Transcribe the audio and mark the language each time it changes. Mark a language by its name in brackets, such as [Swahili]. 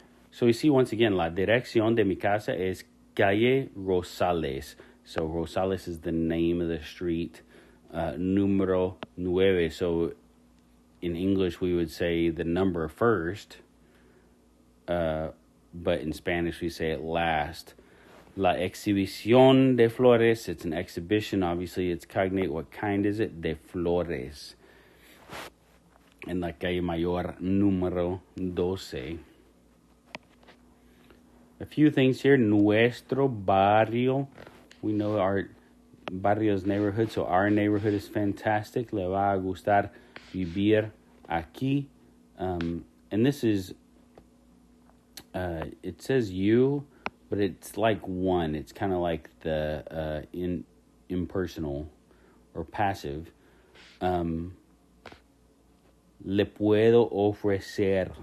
[English] So we see once again, [Spanish] la dirección de mi casa es calle Rosales. [English] So Rosales is the name of the street. Número 9. So in English we would say the number first, but in Spanish we say it last. [Spanish] La exhibición de flores, [English] it's an exhibition. Obviously it's cognate. What kind is it? De flores. [Spanish] En la calle mayor número 12. [English] A few things here. Nuestro barrio. We know our barrio's neighborhood, so our neighborhood is fantastic. [Spanish] Le va a gustar vivir aquí. [English] And this is, it says you, but it's like one. It's kind of like the impersonal or passive. [Spanish] Le puedo ofrecer.